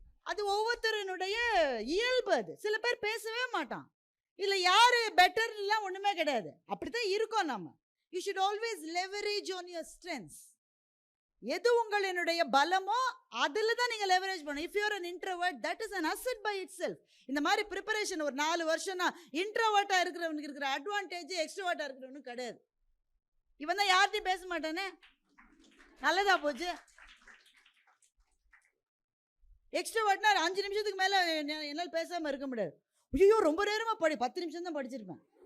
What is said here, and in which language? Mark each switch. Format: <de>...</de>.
<ta>அது ஒவ்வொருத்தருடைய இயல்பு. அது சில பேர் பேசவே மாட்டான். இல்ல யாரு பெட்டர்லாம் ஒண்ணுமே கிடையாது. அப்படித்தான் இருக்கோம் நம்ம.</ta> <en>You should always leverage on your strengths.</en> <ta>எது உங்களுடைய பலமோ அதுல தான் நீங்க லெவரேஜ் பண்ணணும்.</ta> <en>If you are an introvert, that is an asset by itself.</en> <ta>இந்த மாதிரி ப்ரிப்பரேஷன் ஒரு 4 வருஷம்னா இன்ட்ரோவர்ட்டா இருக்கிறவனுக்கு இருக்கிற அட்வான்டேஜ் எக்ஸ்ட்ரோவர்ட்டா இருக்கிறவனுக்கு கிடையாது. இவன் தான் யார்கிட்டயும் பேச மாட்டானே, நல்லதா போச்சு. எக்ஸ்ட்ரோவர்ட்னா 5 நிமிஷத்துக்கு மேல என்னால் பேசாம இருக்க முடியாது. ஐயோ ரொம்ப நேரமா 10 நிமிஷம் தான் படிச்சிருப்பேன்.</ta>